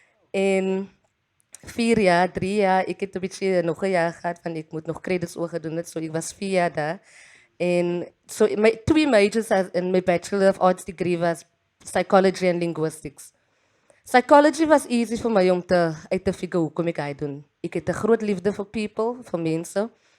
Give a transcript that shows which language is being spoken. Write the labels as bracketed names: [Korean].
[Afrikaans] En 4 jaar, 3 jaar, ek het 'n bietjie nog 'n jaar gehad van ek moet nog credits oor gedoen het, so ek was 4 jaar daar. [English] En so my 2 majors in my Bachelor of Arts degree was psychology and linguistics. [Afrikaans] Psychology was easy vir my om uit te figure hoekom ek dit doen. Ek het 'n groot liefde vir people, vir mense.